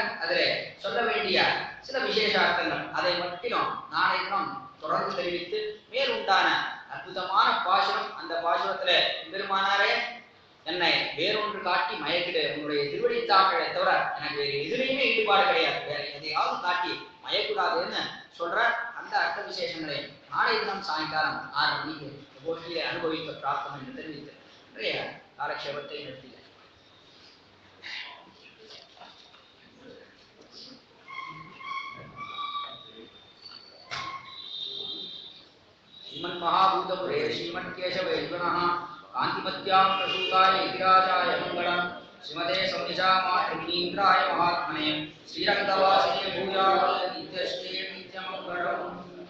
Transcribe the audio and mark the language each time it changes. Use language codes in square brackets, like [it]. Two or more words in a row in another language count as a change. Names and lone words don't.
[ta] அதிலே சொல்ல வேண்டிய சில விசேஷார்த்தங்கள் அதை மட்டும் நாளை தினம் தொடர்ந்து தெரிவித்து மேலுண்டான அற்புதமான பாசுரம், அந்த பாசுரத்துல பெருமானாரே என்னை வேறொன்று காட்டி மயக்கிடு, உன்னுடைய திருவடி தாமரை தவிர எனக்கு வேறு எதிரையுமே ஈடுபாடு கிடையாது, வேற எதையாவது காட்டி மயக்கூடாதுன்னு சொல்ற அந்த அர்த்த விசேஷங்களை நாளை தினம் சாயங்காலம் 6 மணிக்கு கோஷ்டியை அனுபவிக்க பிராப்தம் என்று தெரிவித்து காலக்ஷேபத்தை நிறுத்தினார். [sa] श्रीमन् महाभूतपुरे श्रीमन्केशवैद्वनः कान्तिमत्यां प्रसूताय गिरिराजाय मङ्गलम् श्रीमते संविजा मातृमुनीन्द्राय महात्मने श्रीरङ्गवासिने भूयात् नित्यश्री नित्यमङ्गलम्।